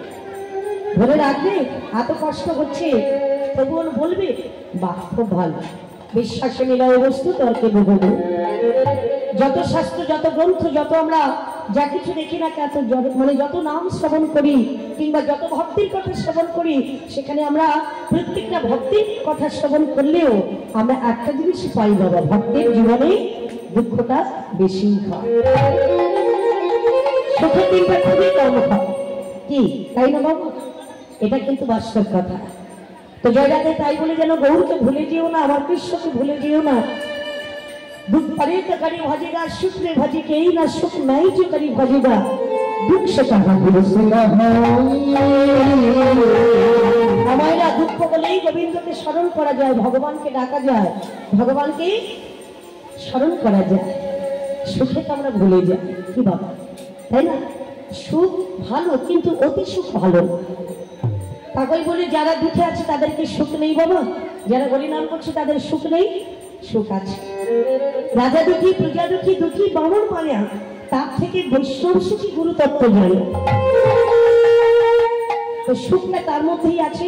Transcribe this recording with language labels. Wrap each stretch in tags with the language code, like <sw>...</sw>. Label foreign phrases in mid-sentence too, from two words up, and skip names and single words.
<bn>এত কষ্ট হচ্ছে তবুও বলবে বাহ খুব ভালো বিশ্বাসে মিলায় বস্তু তর্কে বহু যত শাস্ত্র যত গ্রন্থ যত আমরা যা কিছু দেখি না কত মানে যত নাম শ্রবণ করি কিংবা যত ভক্তির কথা শ্রবণ করি সেখানে আমরা প্রত্যেকটা ভক্তির কথা শ্রবণ করলেও আমরা একটা জিনিসই পাই বাবা ভক্তির জীবনে দুঃখটা বেশি হয় সুখের দিনটা খুবই কম হয় কি তাই না বাবা এটা কিন্তু বাস্তব কথা তো জয়রাতে তাই বলে যেন গৌরকে ভুলে যেও না আমার কৃষ্ণকে ভুলে যেও না</bn> <hi>दुख परे तो करी भजेगा सुख में भजे के ही ना सुख नहीं जो करी भजेगा दुख से कहा हमारा दुख को बोले गोविंद के स्मरण करा जाए भगवान के डाका जाए भगवान के स्मरण करा जाए सुखे तो</hi> <bn>আমরা ভুলে যাই কি বাবা তাই না সুখ ভালো কিন্তু অতি সুখ ভালো তাই বলে যারা দুঃখে আছে তাদের কি সুখ নেই বাবা যারা হরিনাম করছে তাদের সুখ নেই সুখ আছে রাজা দুঃখী প্রজা দুঃখী দুঃখী বামন মায়া তার থেকে বৈষ্ণব সুখী গুরু তত্ত্ব জানে তো সুখটা তার মধ্যেই আছে।</bn>